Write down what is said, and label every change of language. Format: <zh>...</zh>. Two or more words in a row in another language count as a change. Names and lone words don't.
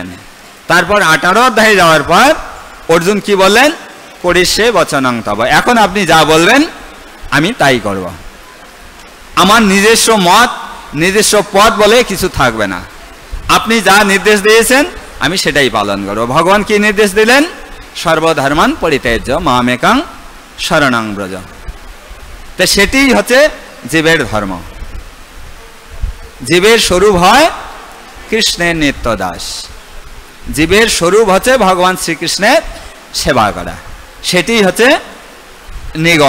<bn>তারপর 18 অধ্যায়ে যাওয়ার পর অর্জুন কি বললেন?</bn> <sa>করিষ্যে বচনং তব,</sa> <bn>এখন আপনি যা বলবেন আমি তাই করব। আমার নিজস্ব মত, নিজস্ব পথ বলে কিছু থাকবে না। আপনি যা নির্দেশ দিয়েছেন আমি সেটাই পালন করব। ভগবান কি নির্দেশ দিলেন?</bn> <sa>সর্বধর্মান পরিত্যাজ্য মামেকং শরণং ব্রজ।</sa> <bn>তো সেটি হচ্ছে জীবের ধর্ম। জীবের স্বরূপ হয় কৃষ্ণের নিত্য দাস। জীবের স্বরূপ হচ্ছে ভগবান শ্রীকৃষ্ণের সেবা করা। সেটি হচ্ছে নিগম।</bn>